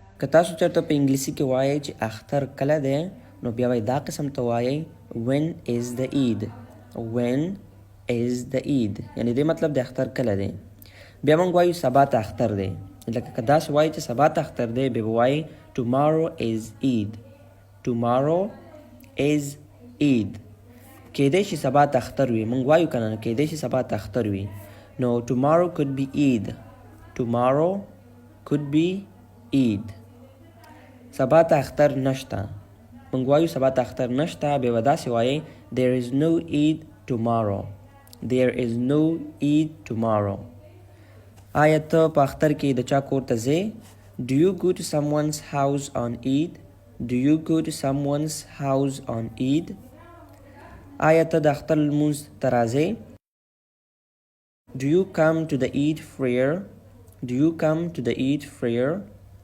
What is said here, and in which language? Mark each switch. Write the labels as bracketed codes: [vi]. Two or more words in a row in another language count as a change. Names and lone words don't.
[ps] که تاسو چېرته په انګلیسي کې وایئ چې اختر کله دی نو بیا وایي دا قسم ته وایئ [en] when is the Eid when is the Eid [ps] یعنې دې مطلب د اختر کله دی. بیا موږ وایو سبا ته اختر دی. لکه که داسې وایي چې سبا ته اختر دی بیا به وایي [en] tomorrow is Eid tomorrow is Eid. [ps] کېدای شي سبا ته اختر وي موږ وایو که نه کېدای شي سبا ته اختر وي نو [en] tomorrow could be Eid tomorrow could be Eid. [ps] سبا ته اختر نشته موږ وایو سبا ته اختر نشته بیا به داسې وایي [en] there is no Eid tomorrow there is no Eid tomorrow. [ps] آیا ته په اختر کې د چا کور ته ځې [en] do you go to someone's house on Eid do you go to someone's house on Eid. [ps] آیا ته د اختر لمونځ ته راځې [en] do you come to the Eid prayer do you come to the Eid prayer.